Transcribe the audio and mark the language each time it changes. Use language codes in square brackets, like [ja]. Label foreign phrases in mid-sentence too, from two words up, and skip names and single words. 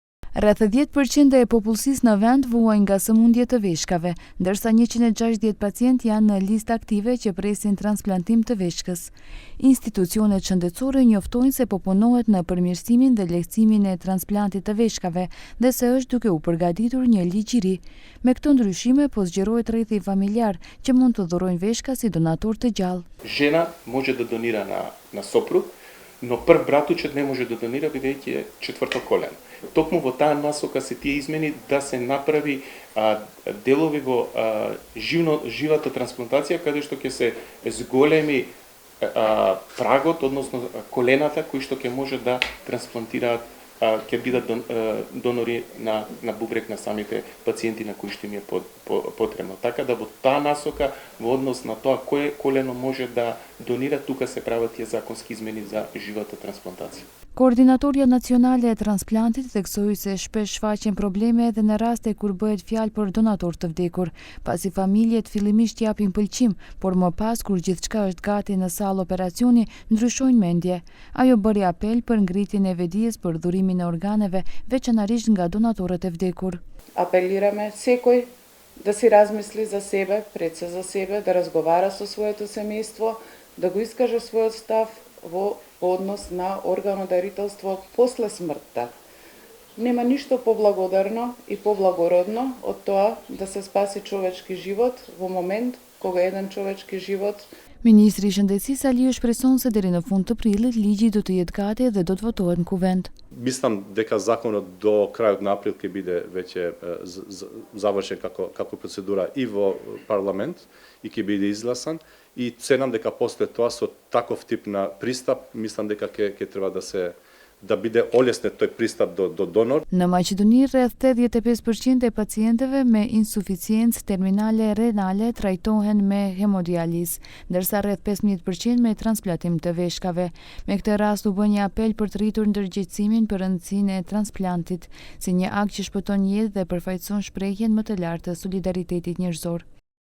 [sq] Rreth 10% e popullsisë në vend vuajnë nga sëmundje të veshkave, ndërsa 160 pacientë janë në listë aktive që presin transplantim të veshkës. Institucionet shëndetësore njoftojnë se po punohet në përmirësimin dhe lehtësimin e transplantit të veshkave dhe se është duke u përgatitur një ligj i ri. Me këto ndryshime po zgjerohet rrethi familjar që mund të dhurojnë veshka si donator të gjallë. [mk] Жена може да донира на сопруг, но прв братучет не може да донира бидејќи е четврто колено. Токму во таа насока се тие измени да се направи делови во живата трансплантација, каде што ќе се зголеми прагот, односно колената кои што ќе може да трансплантираат, ќе бидат донори на бубрек на самите пациенти на кои што им е потребно. Така да во таа насока, во однос на тоа кое колено може да донира, тука се прават тие законски измени за живата трансплантација. [sq] Koordinatorja nacionale e transplantit theksoi se shpesh shfaqen probleme edhe në raste kur bëhet fjalë për donator të vdekur, pasi familjet fillimisht japin pëlqim, por më pas kur gjithçka është gati në sallë operacioni, ndryshojnë mendje. Ajo bëri apel për ngritjen e vedijes për dhurimin e organeve, veçanërisht nga donatorët e vdekur. [mk] Апелираме секој да си размисли за себе, пред се за себе, да разговара со своето семејство, да го искаже својот став во однос на органодарителство после смртта. Нема ништо поблагодарно и поблагородно од тоа да се спаси човечки живот во момент кога еден човечки живот. [sq] Ministri i Shëndetësisë Aliu shpreson se deri në fund të prillit ligji do të jetë gati dhe do të votohet në kuvend. [mk] Мислам дека законот до крајот на април ќе биде веќе завршен како процедура и во парламент и ќе биде изгласан, и ценам дека после тоа со таков тип на пристап мислам дека ќе треба да биде олеснет тој пристап до донор. [sq] Në Maqedoni rreth 85% e pacientëve me insuficiencë terminale renale trajtohen me hemodializë, ndërsa rreth 15% me transplantim të veshkave. Me këtë rast u bë një apel për të rritur ndërgjegjësimin për rëndësinë e transplantit, si një akt që shpëton jetë dhe përfaqëson shprehjen më të lartë të solidaritetit njerëzor.